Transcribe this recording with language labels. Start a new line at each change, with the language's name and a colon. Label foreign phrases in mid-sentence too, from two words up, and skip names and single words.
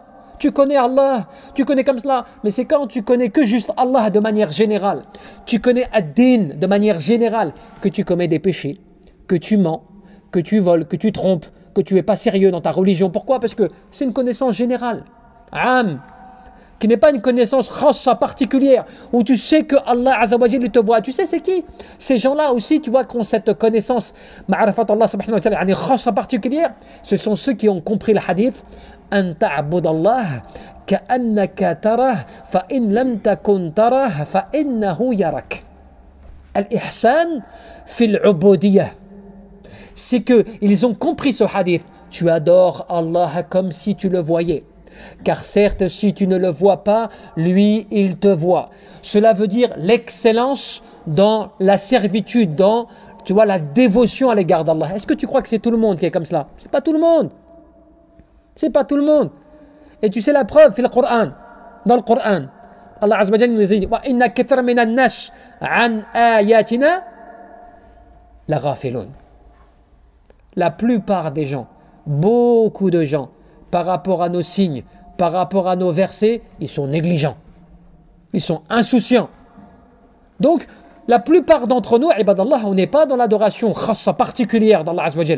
French: Tu connais Allah, tu connais comme cela. Mais c'est quand tu connais que juste Allah de manière générale, tu connais Ad-Din de manière générale, que tu commets des péchés, que tu mens, que tu voles, que tu trompes, que tu n'es pas sérieux dans ta religion. Pourquoi? Parce que c'est une connaissance générale. Am, qui n'est pas une connaissance khassa particulière, où tu sais que Allah Azza wa Jalla te voit. Tu sais c'est qui? Ces gens-là aussi, tu vois, qui ont cette connaissance
Arabic: معرفة الله سبحانه وتعالى,
French: khassa particulière, ce sont ceux qui ont compris le hadith.
Arabic: أن تعبد الله كأنك تراه فإن لم تكن تراه فإنه يراك. الإحسان في العبودية.
French: C'est que ils ont compris ce hadith. Tu adores Allah comme si tu le voyais. Car certes, si tu ne le vois pas, lui, il te voit. Cela veut dire l'excellence dans la servitude, dans, tu vois, la dévotion à l'égard d'Allah. Est-ce que tu crois que c'est tout le monde qui est comme cela? C'est pas tout le monde. C'est pas tout le monde. Et tu sais la preuve, dans le Coran, Allah
Arabic: عز وجل
French: nous dit
Arabic: وإن كثيرا من الناس عن آياتنا لغافلون.
French: La plupart des gens, beaucoup de gens, par rapport à nos signes, par rapport à nos versets, ils sont négligents. Ils sont insouciants. Donc, la plupart d'entre nous, ibadallah, on n'est pas dans l'adoration khassa particulière d'Allah
Arabic: عز وجل.